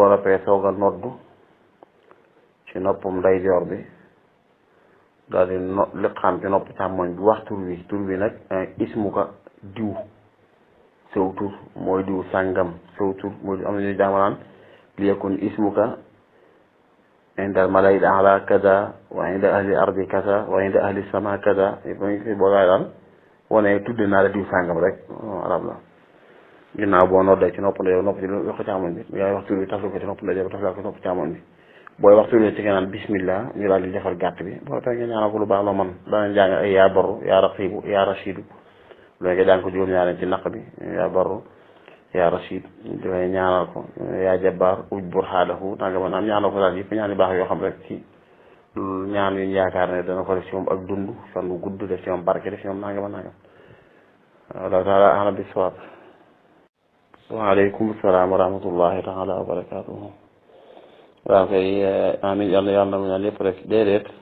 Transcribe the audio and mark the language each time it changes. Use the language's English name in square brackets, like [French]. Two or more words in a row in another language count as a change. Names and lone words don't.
[Wolof] boo rappee soog a noddu ci noppam ndeyjoor bi daal di liqaam ci nopp càmmoñ bi wax tur wi nag ismuka diw sew tur mooy diw sàngam sew tur mooy am na ñuy jaamanaan [Arabic] ليكن اسمك عند الملائكة كذا وعند [Wolof] ahli ardi kaza wa inda [Arabic] أهل السماء كذا [Wolof] boo gaay daal wane tudde naa la diw sàngam rek arab la ginnaaw boo noddee ci nopp ndeyjoor nopp ci loxo càmmoñ bi yaay wax tur bi tafal ko ci nopp ndeyjoor tafal ko ci nopp càmmoñ bi booy wax tur bi ci nga naan bismillah ñu daal di defar gàtt bi boo tax nga ñaanal ko lu baax loo man danañ jàng ay [Arabic] يا بر يا رقيب يا رشيد [Wolof] loolu nga jàng ko juróom-ñaareel ci naq bi [Arabic] يا بر يا رشيد [Wolof] dafay ñaanal ko [Arabic] يا جبار اجبر خاطره [Wolof] nanga man am ñaanal ko daal yëpp ñaan yu baax yoo xam rek ci ñaan yuñ yaakaar ne dana ko def ci moom ak dund fan bu gudd def ci moom barke def ci moom nanga [Arabic] والله تعالى أعلم بالصواب وعليكم السلام ورحمة الله تعالى وبركاته [Wolof] waaw kay amin yàlla na mu ñaan yëpp rek déedéet